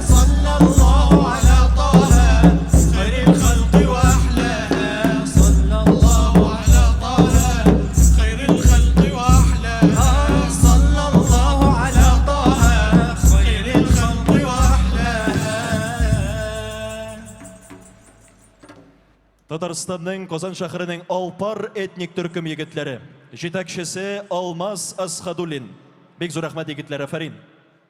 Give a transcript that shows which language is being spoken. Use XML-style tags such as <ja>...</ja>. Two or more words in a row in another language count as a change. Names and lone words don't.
<ar>صلى الله على طه خير الخلق وأحلاها. صلى الله على طه خير الخلق وأحلاها. صلى الله على طه خير الخلق وأحلاها.</ar> <tt>Татарстанның Казан шәһәренең Alpar etnik Türküm егетләре, жетәкчесе Алмаз Асхадуллин. Бик зур рәхмәт егетләр, афарин.</tt>